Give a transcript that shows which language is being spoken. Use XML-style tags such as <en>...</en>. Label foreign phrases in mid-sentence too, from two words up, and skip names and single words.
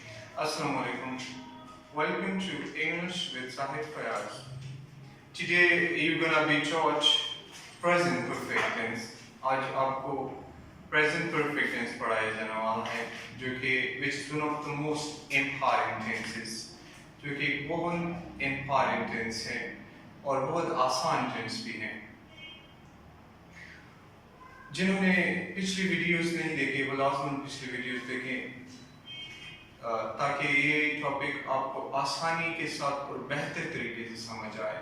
<ar>السلام عليكم.</ar> <en>Welcome to English with Sahid Fayaz. Today you're gonna be taught present perfect tense.</en> <hi>आज आपको</hi> <en>present perfect tense</en> <hi>पढ़ाया जाने वाला है जो कि</hi> <en>which is one of the most important tenses,</en> <hi>जो कि बहुत</hi> <en>important tense</en> <hi>है और बहुत आसान tense भी है. जिन्होंने पिछली वीडियोस नहीं देखी वो लाजमन पिछली वीडियोस देखें ताकि ये टॉपिक आपको आसानी के साथ और बेहतर तरीके से समझ आए.</hi>